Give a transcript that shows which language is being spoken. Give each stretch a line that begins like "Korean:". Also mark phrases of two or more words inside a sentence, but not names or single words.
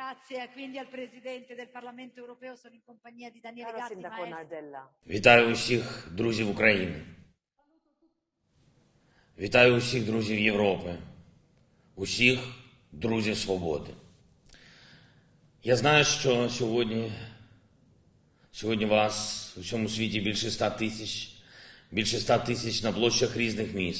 Italian: Grazie, quindi al Presidente del Parlamento europeo sono in compagnia di Daniele Caro Gatti, sindaco maestro. Nadella,
Ukrainian: Вітаю усіх друзів України. Вітаю усіх друзів Європи. Усіх друзів свободи. Я знаю, що сьогодні вас у всьому світі більше 100 тисяч на площах різних міст.